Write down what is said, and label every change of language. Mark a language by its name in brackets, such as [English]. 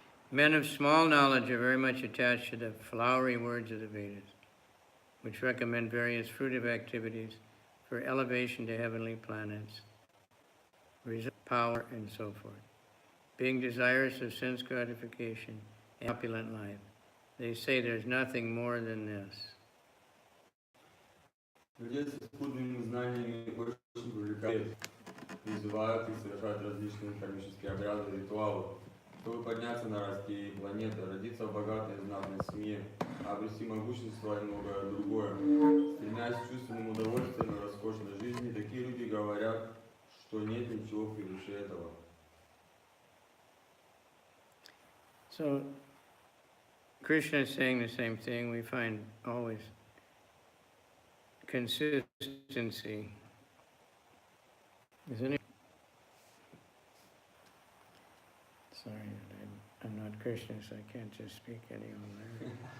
[English] Men of small knowledge are very much attached to the flowery words of the Vedas, which recommend various fruitive activities for elevation to heavenly planets, power, and so forth. Being desirous of sense gratification and opulent life, they say there's nothing more than this. [Russian] Людей с скудными знаниями очень привлекает, призывают их совершать различные кармические обряды и ритуалы, чтобы подняться на райские планеты, родиться в богатой и знатной семье, обрести могущество и многое другое. Стремясь к чувственным удовольствиям и роскошной жизни, такие люди говорят, что нет ничего превыше этого. [English] So, Krishna is saying the same thing. We find always consistency. Isn't it? Sorry, I'm not Krishna, so I can't just speak any longer.